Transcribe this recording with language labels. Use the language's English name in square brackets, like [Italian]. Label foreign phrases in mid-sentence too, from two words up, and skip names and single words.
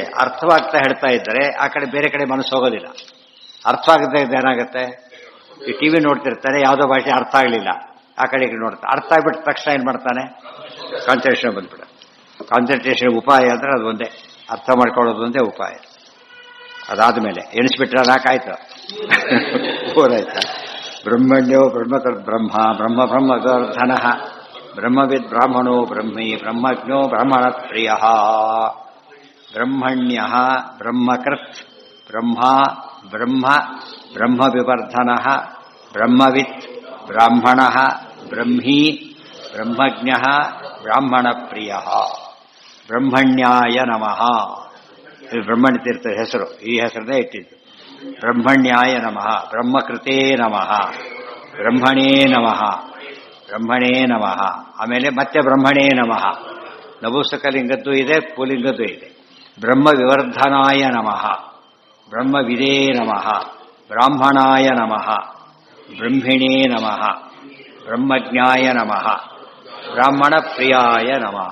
[Kannada] ಅರ್ಥವಾಗ್ತಾ ಹೇಳ್ತಾ ಇದ್ದರೆ ಆ ಕಡೆ ಬೇರೆ ಕಡೆ ಮನಸ್ಸು ಹೋಗೋದಿಲ್ಲ. ಅರ್ಥವಾಗದೆ ಏನಾಗುತ್ತೆ, ಈ ಟಿವಿ ನೋಡ್ತಿರ್ತಾನೆ, ಯಾವುದೋ ಭಾಷೆ ಅರ್ಥ ಆಗಲಿಲ್ಲ, ಆ ಕಡೆಗೆ ನೋಡ್ತಾನೆ. ಅರ್ಥ ಆಗ್ಬಿಟ್ಟ ತಕ್ಷಣ ಏನು ಮಾಡ್ತಾನೆ, ಕಾನ್ಸಂಟ್ರೇಷನ್ ಬಂದ್ಬಿಡ. ಕಾನ್ಸಂಟ್ರೇಷನ್ ಉಪಾಯ ಅಂದ್ರೆ ಅದು ಒಂದೇ, ಅರ್ಥ ಮಾಡ್ಕೊಳ್ಳೋದು ಒಂದೇ ಉಪಾಯ. ಅದಾದ್ಮೇಲೆ ಎಣಿಸ್ಬಿಟ್ರೆ ನಾಕಾಯ್ತು, ಊರಾಯ್ತು. [Sanskrit] ಬ್ರಹ್ಮಣ್ಯೋ ಬ್ರಹ್ಮಕರ್ ಬ್ರಹ್ಮ, ಬ್ರಹ್ಮ ಬ್ರಹ್ಮಗರ್ಧನ, ಬ್ರಹ್ಮವಿದ್ ಬ್ರಾಹ್ಮಣೋ ಬ್ರಹ್ಮಿ, ಬ್ರಹ್ಮಜ್ಞೋ ಬ್ರಾಹ್ಮಣ ಪ್ರಿಯ. ಬ್ರಹ್ಮಣ್ಯ ಬ್ರಹ್ಮಕೃತ್ ಬ್ರಹ್ಮ, ಬ್ರಹ್ಮ ಬ್ರಹ್ಮವಿವರ್ಧನ, ಬ್ರಹ್ಮವಿತ್ ಬ್ರಾಹ್ಮಣ, ಬ್ರಹ್ಮೀ ಬ್ರಹ್ಮಜ್ಞ ಬ್ರಾಹ್ಮಣ ಪ್ರಿಯ. ಬ್ರಹ್ಮಣ್ಯಾಯ ನಮಃ. [Kannada] ಇದು ಬ್ರಹ್ಮಣ್ಯ ತೀರ್ಥರ ಹೆಸರು. ಈ ಹೆಸರನ್ನೇ ಇಟ್ಟಿದ್ದು. [Sanskrit] ಬ್ರಹ್ಮಣ್ಯಾಯ ನಮಃ, ಬ್ರಹ್ಮಕೃತೇ ನಮಃ, ಬ್ರಹ್ಮಣೇ ನಮಃ, ಬ್ರಹ್ಮಣೇ ನಮಃ. [Kannada] ಆಮೇಲೆ ಮತ್ತೆ [Sanskrit] ಬ್ರಹ್ಮಣೇ ನಮಃ. [Kannada] ನಪುಂಸಕಲಿಂಗದ್ದು ಇದೆ, ಪುಲ್ಲಿಂಗದ್ದು ಇದೆ. [Sanskrit] ಬ್ರಹ್ಮ ವಿವರ್ಧನಾಯ ನಮಃ, ಬ್ರಹ್ಮವಿದೇ ನಮಃ, ಬ್ರಾಹ್ಮಣಾಯ ನಮಃ, ಬ್ರಹ್ಮಿಣೇ ನಮಃ, ಬ್ರಹ್ಮಜ್ಞಾಯ ನಮಃ, ಬ್ರಾಹ್ಮಣ ಪ್ರಿಯಾಯ ನಮಃ.